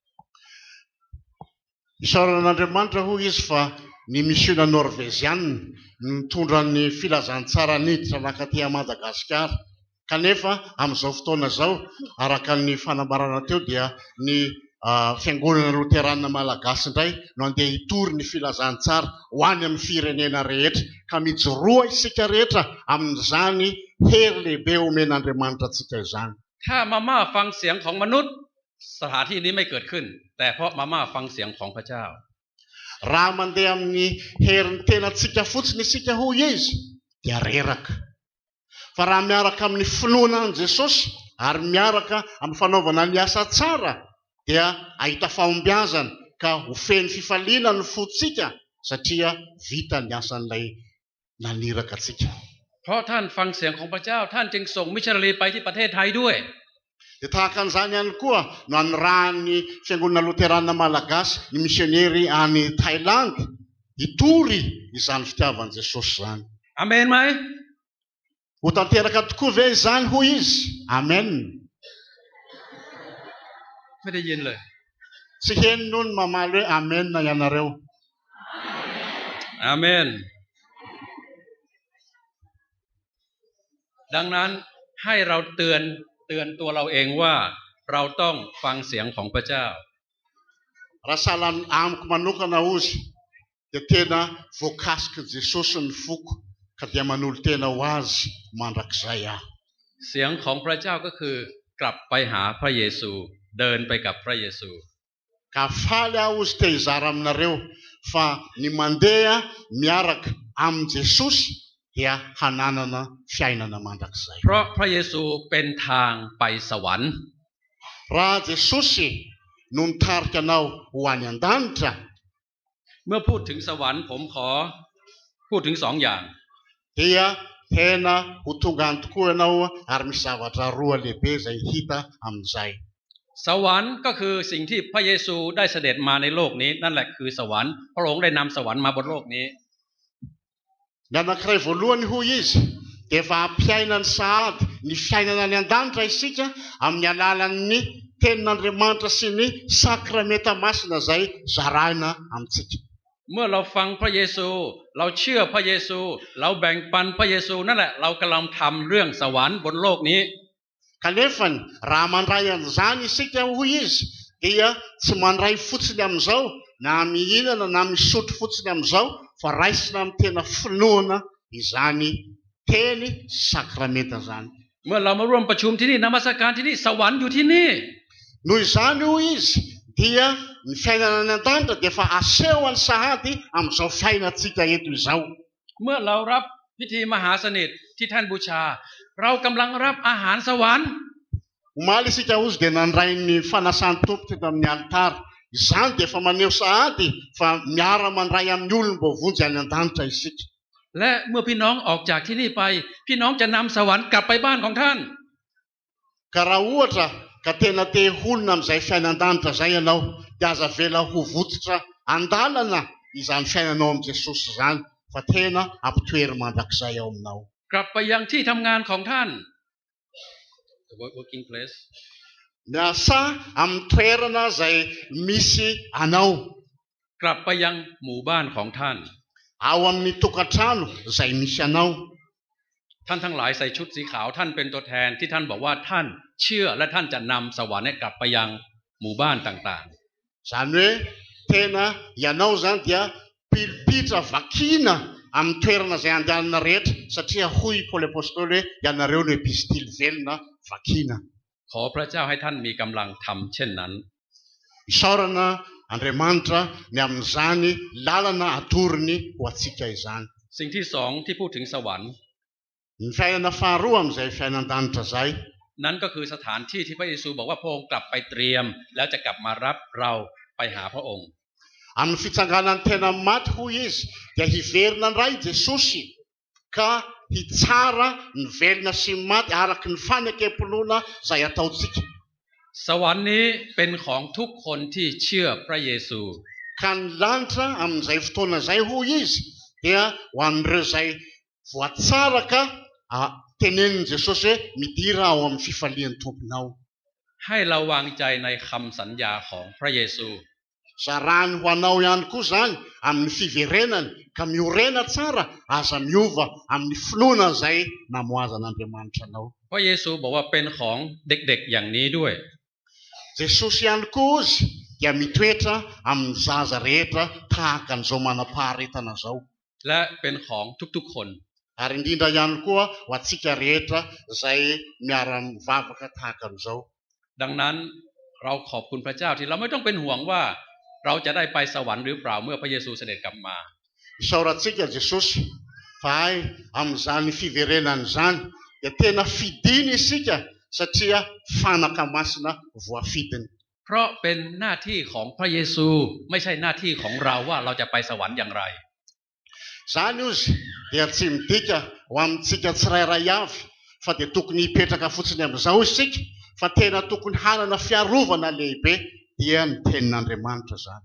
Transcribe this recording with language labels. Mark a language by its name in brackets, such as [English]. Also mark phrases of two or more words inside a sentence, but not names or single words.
[Malagasy] isaoran'Andriamanitra hoy izy fa ny misiona norvezianina mitondra ny filazantsara niditra nakaty Madagasikara kanefa amin'izao fotoana izao araka ny fanambarana teo dia ny fiangonana loterana malagasy indray no andeha hitory ny filazantsara ho any amin'ny firenena rehetra ka mijoroa isika rehetra amin'izany hery lehibe omen'Andriamanitra antsika izany [Thai] ถ้ามาม่าฟังเสียงของมนุษย์สถานที่นี้ไม่เกิดขึ้นแต่เพราะมาม่าฟังเสียงของพระเจ้า [Malagasy] raha mandeha amin'ny herin'ny tenantsika fotsiny isika hoy izy dia reraka fa raha miaraka amin'ny finoana an' Jesosy ary miaraka amin'ny fanaovana ny asa tsara dia ahita fahombiazana ka ho feno fifaliana ny fotsika satria vita ny asan'ilay naniraka atsika [Thai] เพราะท่านฟังเสียงของพระเจ้าท่านจึงส่งมิชชันนารีไปที่ประเทศไทยด้วย [Malagasy] dia tahaka an'izany ihany koa no anirahan'ny fiangonana loterana malagasy ny misionery any Thailand hitory izany fitiavan'i Jesosy izany [Thai] อาเมนไหม [Malagasy] ho tanteraka tokoa ve izany hoy izy amen [Thai] ไม่ได้ยินเลย [Malagasy] tsy henony hono mamaly hoe amen na ianareo [Thai] อาเมนดังนั้นให้เราเตือนตัวเราเองว่าเราต้องฟังเสียงของพระเจ้า [Malagasy] raha sahala amiko manokana ozy dia tena voakasiky Jesosy ny foko ka dia manolo tena ho azy mandrakizay aho [Thai] เสียงของพระเจ้าก็คือกลับไปหาพระเยซูเดินไปกับพระเยซู [Malagasy] ka faly aho ozy te hizara aminareo fa ny mandeha miaraka amin' Jesosy dia hananana fiainana mandrakizay [Thai] เพราะพระเยซูเป็นทางไปสวรรค์ [Malagasy] raha Jesosy no nitarika anao ho any an-danitra [Thai] เมื่อพูดถึงสวรรค์ผมขอพูดถึงสองอย่าง [Malagasy] dia tena ho tonga any tokoa ianao ary misy zavatra roa lehibe izay hita amin'izay [Thai] สวรรค์ก็คือสิ่งที่พระเยซูได้เสด็จมาในโลกนี้นั่นแหละคือสวรรค์พระองค์ได้นำสวรรค์มาบนโลกนี้ [Malagasy] ny anankiray voalohany hoy izy dia efa hampiaina ny sahady ny fiainana any an-danitra isika amin'ny alalan'ny tenin'Andriamanitra sy ny sakramenta masina izay zarahina amintsika [Thai] เมื่อเราฟังพระเยซูเราเชื่อพระเยซูเราแบ่งปันพระเยซูนั่นแหละเรากำลังทำเรื่องสวรรค์บนโลกนี้ [Malagasy] kanefa raha mandray an'izany isika hoy izy dia tsy mandray fotsiny amin'izao na mihinana na misotro fotsiny amin'izao fa raisina amin'ny tena finoana izany teny sakramenta zany [Thai] เมื่อเรามาร่วมประชุมที่นี่นมัสการที่นี่สวรรค์อยู่ที่นี่ [Malagasy] noho izany hoy izy dia ny fiainana any an-danitra dia efa aseho any sahady amin'izao fiainantsika eto izao [Thai] เมื่อเรารับพิธีมหาสนิทที่ท่านบูชาเรากำลังรับอาหารสวรรค์ [Malagasy] omaly isika ozy dia nandray ny fanasany tompo teto amin'ny alitara izany dia efa maneho sahady fa miara mandray amin'ny olom-bovonjy any an-danitra isika [Thai] และเมื่อพี่น้องออกจากที่นี่ไปพี่น้องจะนำสวรรค์กลับไปบ้านของท่าน [Malagasy] ka raha ohatra ka tena te holona amin'izay fiainan-danitra izay ianao dia aza vela ho vototra andalana izany fiainanao amin'i Jesosy izany fa tena ampitoery mandrakizay ao aminao [Thai] กลับไปยังที่ทำงานของท่าน [English] working place [Malagasy] miasa amin'ny toerana izay misy anao [Thai] กลับไปยังหมู่บ้านของท่าน [Malagasy] ao amin'ny tokantrano izay misy anao [Thai] ท่านทั้งหลายใส่ชุดสีขาวท่านเป็นตัวแทนที่ท่านบอกว่าท่านเชื่อและท่านจะนำสวรรค์ให้กลับไปยังหมู่บ้านต่าง [Malagasy] izany hoe tena ianao zany dia pilipitra vakina amin'ny toerana izay andehanana rehetra satria hoy Paoly apôstôly hoe ianareo no epistily velona vakina [Thai] ๆขอพระเจ้าให้ท่านมีกำลังทำเช่นนั้น [Malagasy] isaorana Andriamanitra ny amin'izany lalana atoriny ho antsika izany [Thai] สิ่งที่สองที่พูดถึงสวรรค์ [Malagasy] ny fiainana faharoa amin'izay fiainan-danitra izay [Thai] นั่นก็คือสถานที่ที่พระเยซูบอกว่าพระองค์กลับไปเตรียมแล้วจะกลับมารับเราไปหาพระองค์ [Malagasy] amin'ny fitsanganany tena maty hoy izy dia hiverina indray Jesosy ka hitsara ny velona sy ny maty araky ny fanekam-pinoana izay ataontsika [Thai] สวรรค์นี้เป็นของทุกคนที่เชื่อพระเยซู [Malagasy] ka ny lanitra amin'izay fotoana izay hoy izy dia ho an'ireo izay voatsara ka tenenin Jesosy hoe midira ao amin'ny fifalian'ny tomponao [Thai] ให้เราวางใจในคำสัญญาของพระเยซู [Malagasy] zarany ho anao ihany koa zany amin'ny fiverenany ka miorena tsara aza miova amin'ny finoana izay namoazan'Andriamanitra anao [Thai] พระเยซูบอกว่าเป็นของเด็กๆอย่างนี้ด้วย [Malagasy] Jesosy ihany koa izy dia mitoetra amin'ny zaza rehetra tahaka an'izao manam-paharetana zao [Thai] และเป็นของทุกๆคน [Malagasy] ary indrindra ihany koa ho antsika rehetra izay miara-mivavaka tahaka an'izao [Thai] ดังนั้นเราขอบคุณพระเจ้าที่เราไม่ต้องเป็นห่วงว่าเราจะได้ไปสวรรค์หรือเปล่าเมื่อพระเยซูเสด็จกลับมา [Malagasy] isaorantsika Jesosy fa ay amin'izany fiverenany izany dia tena fidiny isika satria fanaka masina voafidiny [Thai] เพราะเป็นหน้าที่ของพระเยซูไม่ใช่หน้าที่ของเราว่าเราจะไปสวรรค์อย่างไร [Malagasy] izany ozy dia tsy midika ho amintsika tsirairay avy fa dia tokony hipetraka fotsiny amin'izao isika fa tena tokony hanana fiarovana lehibe dia ny tenin'Andriamanitra izany